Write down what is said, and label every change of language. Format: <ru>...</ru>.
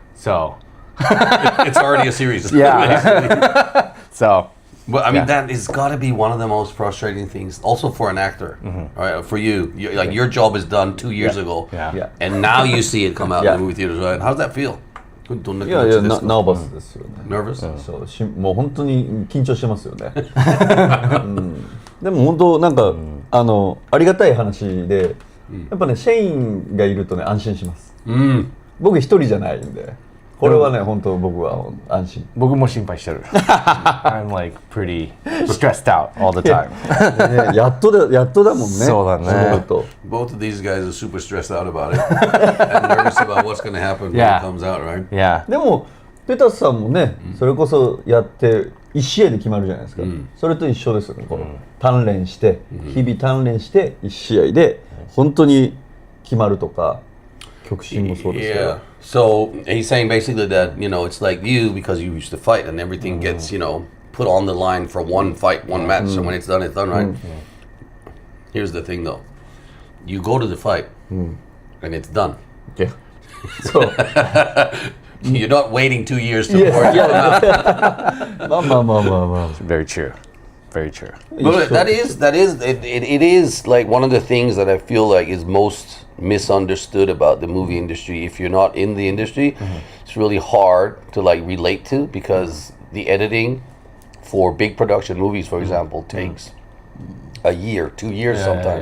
<en>So It's already a series. yeah. So But I mean, Yeah. that has got to be one of the most frustrating things, also for an actor. Right? For you, like your job is done 2 years ago, yeah. Yeah. and now you see it come out Yeah. in the movie theaters. Right? How does that feel?</en> <ja>いやいやナーバスですよね</ja> <en>Nervous?</en> <ja>そうもう本当に緊張してますよね、でも本当なんか、ありがたい話で、やっぱねシェインがいるとね安心します、僕一人じゃないんでこれはね、本当僕は安心僕も心配してる。</ja> <en>I'm like pretty stressed out all the time.</en> <ja>ねやっとだもんねそうだねのこと</ja> <en>Both of these guys are super stressed out about it and nervous about what's going to happen when Yeah. it comes out, right? Yeah.</en> <ja>でもペタスさんもね、それこそやって1試合で決まるじゃないですか、それと一緒ですよね、この鍛錬して、日々鍛錬して1試合で本当に決まるとか極真もそうですけど、</ja> <en>Yeah. So he's saying basically that, it's like you because you used to fight and everything gets, put on the line for one fight, one match. So when it's done, right? Here's the thing though. You go to the fight and it's done.</en> <ja>いやそう</ja> <en>You're not waiting 2 years to</en> <ja>いや</ja> <en>report.</en> <ja>いやまあまあまあまあまあ</ja> <en>Very true. Very true. But it is like one of the things that I feel like is most misunderstood about the movie industry. If you're not in the industry, it's really hard to like relate to because the editing for big production movies, for example, takes a year, 2 years sometimes.</en>